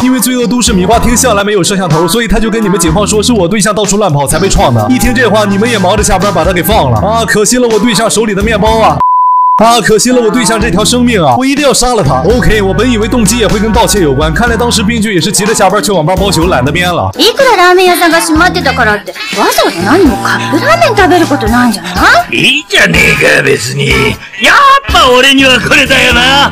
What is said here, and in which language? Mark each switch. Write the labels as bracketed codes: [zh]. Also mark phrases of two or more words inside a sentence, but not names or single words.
[zh] 因为罪恶都市米花厅向来没有摄像头，所以他就跟你们警方说是我对象到处乱跑才被撞的。一听这话，你们也忙着下班把他给放了啊！可惜了我对象手里的面包啊！可惜了我对象这条生命啊！我一定要杀了他。OK， 我本以为动机也会跟盗窃有关，看来当时编剧也是急着下班去网吧包宿，懒得编了。 [ja] いくらラーメン屋さんが閉まってたからってわざわざ何もカップラーメン食べることないんじゃない？いいじゃねえか別に。やっぱ俺にはこれだよな。